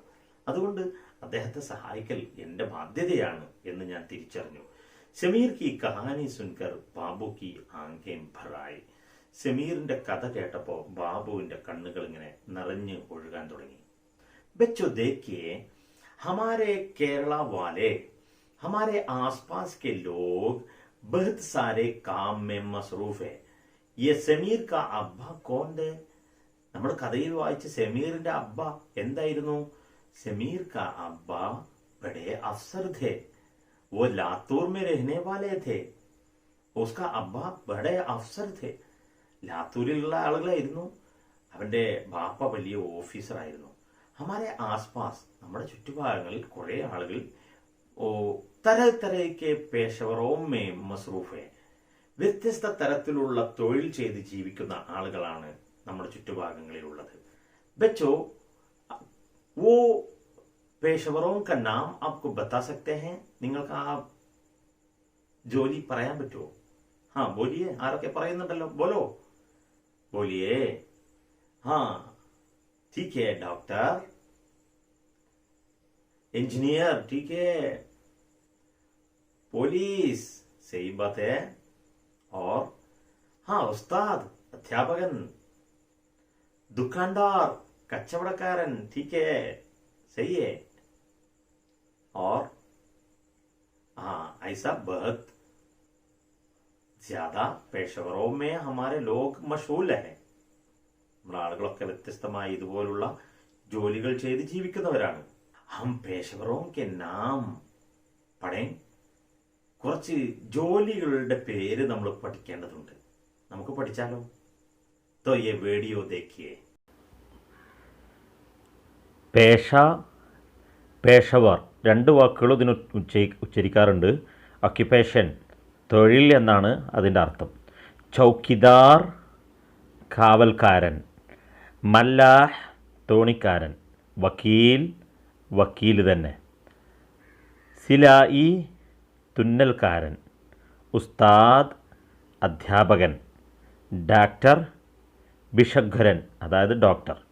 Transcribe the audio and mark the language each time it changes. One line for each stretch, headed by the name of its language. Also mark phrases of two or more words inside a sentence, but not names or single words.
Malayalam: അതുകൊണ്ട് അദ്ദേഹത്തെ സഹായിക്കൽ എന്റെ ബാധ്യതയാണ് എന്ന് ഞാൻ തിരിച്ചറിഞ്ഞു.
Hindi: समीर की कहानी सुनकर बाबू की आँखें भर आई.
Malayalam: സമീറിന്റെ കഥ കേട്ടപ്പോ ബാബുവിന്റെ കണ്ണുകൾ ഇങ്ങനെ നിറഞ്ഞു ഒഴുകാൻ തുടങ്ങി.
Hindi: बच्चो देखिए, हमारे केरल वाले, हमारे आसपास के लोग बहुत सारे काम में मसरूफ है. ये സമീർ का अब्बा कौन है?
Malayalam: നമ്മൾ കഥയിൽ വായിച്ച സമീറിന്റെ അബ്ബ എന്തായിരുന്നു?
Hindi: സമീർ का अब्बा बड़े अफसर थे. वो लातूर में रहने वाले थे. उसका अब्बा बड़े अफसर थे.
Malayalam: ലാത്തൂരിലുള്ള ആളുകളായിരുന്നു. അവന്റെ ബാപ്പ വലിയ ഓഫീസറായിരുന്നു.
Hindi: हमारे आसपास,
Malayalam: നമ്മുടെ ചുറ്റുഭാഗങ്ങളിൽ കുറെ ആളുകൾ
Hindi: तरह तरह के पेशवरों में मसरूफ है.
Malayalam: വ്യത്യസ്ത തരത്തിലുള്ള തൊഴിൽ ചെയ്ത് ജീവിക്കുന്ന ആളുകളാണ് നമ്മുടെ ചുറ്റുഭാഗങ്ങളിലുള്ളത്.
Hindi: बच्चों, वो पेशवरों का नाम आपको बता सकते हैं?
Malayalam: നിങ്ങൾക്ക് ആ ജോലി പറയാൻ പറ്റുമോ?
Hindi: हाँ बोलिए,
Malayalam: ആരൊക്കെ പറയുന്നുണ്ടല്ലോ,
Hindi: बोलो बोलिए. ഹാ ठीक है, डॉक्टर, इंजीनियर ठीक है, पुलिस सही बात है, और हाँ उस्ताद अध्यापकन, दुकानदार कच्चवड़कारन ठीक है, सही है, और हाँ ऐसा बहुत ज्यादा पेशवरों में हमारे लोग मशहूल है.
Malayalam: നമ്മുടെ ആളുകളൊക്കെ വ്യത്യസ്തമായി ഇതുപോലുള്ള ജോലികൾ ചെയ്ത് ജീവിക്കുന്നവരാണ്.
Hindi: हम पेशवरों के नाम पढ़े,
Malayalam: കുറച്ച് ജോലികളുടെ പേര് നമ്മൾ പഠിക്കേണ്ടതുണ്ട്. നമുക്ക് പഠിച്ചാലോ?
Hindi: तो ये वीडियो देखिए.
Malayalam: പേഷ, പേഷവർ രണ്ട് വാക്കുകൾ ഇതിന് ഉച്ചരിക്കാറുണ്ട്. ഒക്യുപ്പേഷൻ തൊഴിൽ എന്നാണ് അതിൻ്റെ അർത്ഥം. ചൗക്കിദാർ കാവൽക്കാരൻ, മല്ലാഹ് തോണിക്കാരൻ, വക്കീൽ വക്കീൽ തന്നെ, സിലായി തുന്നൽക്കാരൻ, ഉസ്താദ് അധ്യാപകൻ, ഡാക്ടർ ഭിഷഗ്വരൻ അതായത് ഡോക്ടർ,